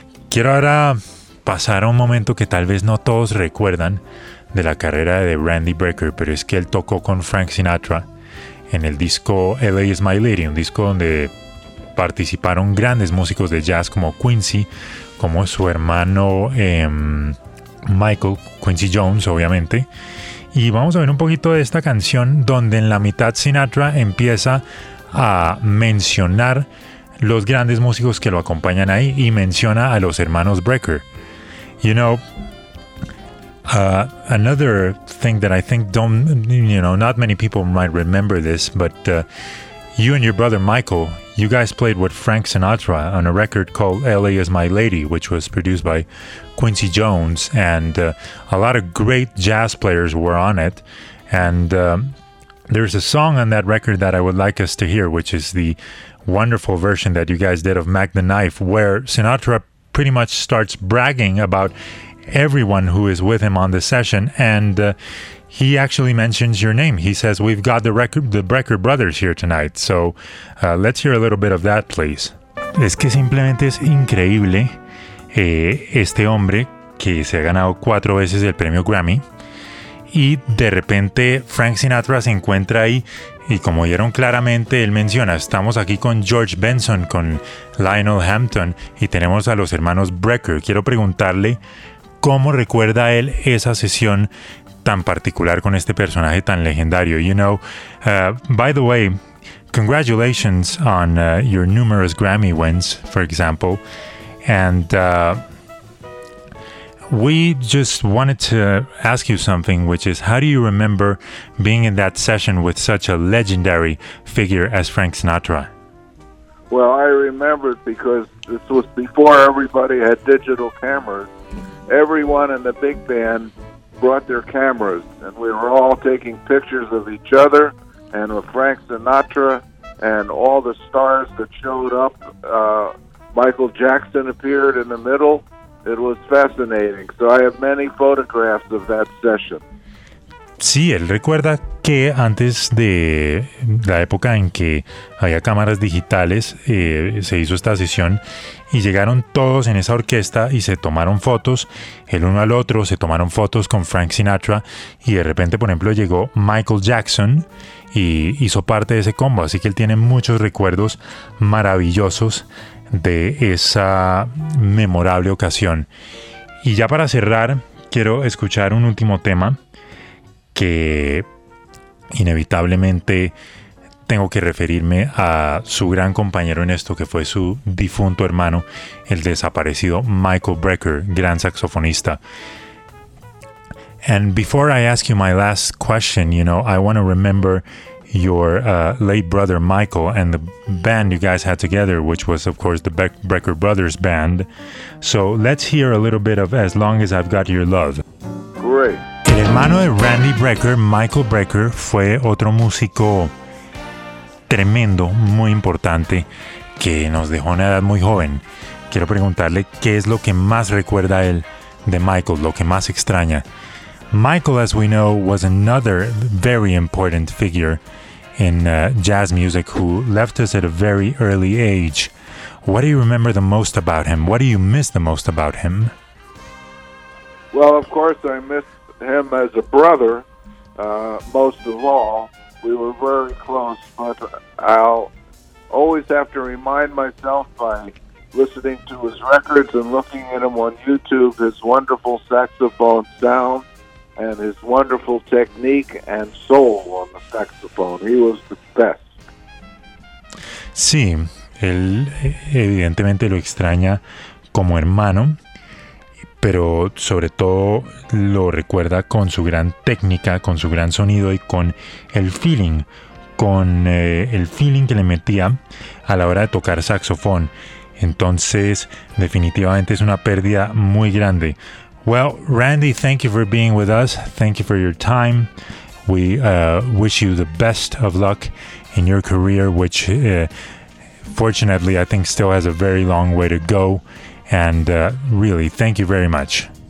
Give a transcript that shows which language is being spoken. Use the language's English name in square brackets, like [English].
[Spanish] Quiero ahora pasar a un momento que tal vez no todos recuerdan de la carrera de Randy Brecker, pero es que él tocó con Frank Sinatra en el disco LA Is My Lady, un disco donde participaron grandes músicos de jazz como Quincy, como su hermano Michael, Quincy Jones, obviamente. Y vamos a ver un poquito de esta canción, donde en la mitad Sinatra empieza a mencionar los grandes músicos que lo acompañan ahí y menciona a los hermanos Brecker. [English] You know, another thing that I think not many people might remember this, but you and your brother Michael, you guys played with Frank Sinatra on a record called LA Is My Lady, which was produced by Quincy Jones, and a lot of great jazz players were on it. And there's a song on that record that I would like us to hear, which is the wonderful version that you guys did of Mack the Knife, where Sinatra pretty much starts bragging about everyone who is with him on the session, and he actually mentions your name. He says, "We've got the Brecker brothers here tonight." So, let's hear a little bit of that, please. [Spanish] Es que simplemente es increíble este hombre que se ha ganado 4 veces el premio Grammy, y de repente Frank Sinatra se encuentra ahí, y como oyeron claramente, él menciona, estamos aquí con George Benson, con Lionel Hampton, y tenemos a los hermanos Brecker. Quiero preguntarle, ¿cómo recuerda él esa sesión tan particular con este personaje tan legendario? [English] You know, by the way, congratulations on your numerous Grammy wins, for example. And we just wanted to ask you something, which is, how do you remember being in that session with such a legendary figure as Frank Sinatra? Well, I remember it because this was before everybody had digital cameras. Everyone in the big band brought their cameras, and we were all taking pictures of each other and with Frank Sinatra and all the stars that showed up. Michael Jackson appeared in the middle. It was fascinating. So I have many photographs of that session. [Spanish] Sí, él recuerda que antes de la época en que había cámaras digitales, se hizo esta sesión y llegaron todos en esa orquesta y se tomaron fotos el uno al otro, se tomaron fotos con Frank Sinatra y de repente, por ejemplo, llegó Michael Jackson y hizo parte de ese combo. Así que él tiene muchos recuerdos maravillosos de esa memorable ocasión. Y ya para cerrar, quiero escuchar un último tema que inevitablemente tengo que referirme a su gran compañero en esto, que fue su difunto hermano, el desaparecido Michael Brecker, gran saxofonista. [English] And before I ask you my last question, you know, I want to remember your late brother Michael and the band you guys had together, which was of course the Brecker Brothers band. So let's hear a little bit of As Long As I've Got Your Love. Great. [Spanish] El hermano de Randy Brecker, Michael Brecker, fue otro músico tremendo, muy importante, que nos dejó a una edad muy joven. Quiero preguntarle qué es lo que más recuerda él de Michael, lo que más extraña. [English] Michael, as we know, was another very important figure in jazz music who left us at a very early age. What do you remember the most about him? What do you miss the most about him? Well, of course, I miss him as a brother, most of all. We were very close, but I'll always have to remind myself by listening to his records and looking at him on YouTube, his wonderful saxophone sound and his wonderful technique and soul on the saxophone. He was the best. [Spanish] Sí, él evidentemente lo extraña como hermano, pero sobre todo lo recuerda con su gran técnica, con su gran sonido y con el feeling, con el feeling que le metía a la hora de tocar saxofón. Entonces, definitivamente es una pérdida muy grande. [English] Well, Randy, thank you for being with us. Thank you for your time. We wish you the best of luck in your career, which fortunately I think still has a very long way to go. And really, thank you very much.